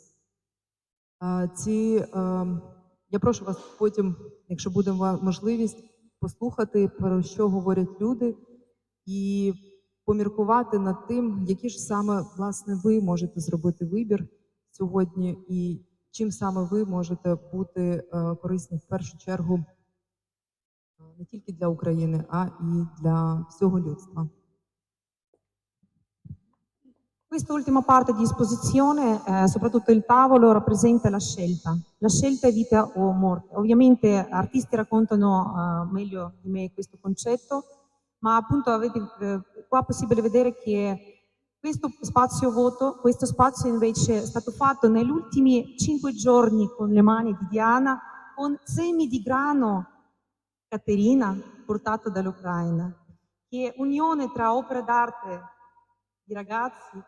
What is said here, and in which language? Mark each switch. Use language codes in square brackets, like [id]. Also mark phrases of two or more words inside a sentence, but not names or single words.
[uk] Я прошу вас потім, якщо буде можливість, послухати, про що говорять люди, і поміркувати над тим, які ж саме, власне, ви можете зробити вибір сьогодні, і чим саме ви можете бути корисні в першу чергу не тільки для України, а і для всього людства. [it] Quest'ultima parte di esposizione, soprattutto il tavolo, rappresenta la scelta è vita o morte. Ovviamente artisti raccontano meglio di me questo concetto, ma appunto avete qua possibile vedere che questo spazio voto, questo spazio invece è stato fatto negli ultimi 5 giorni con le mani di Diana, con semi di grano Caterina portato dall'Ucraina, che unione tra opere d'arte di ragazzi.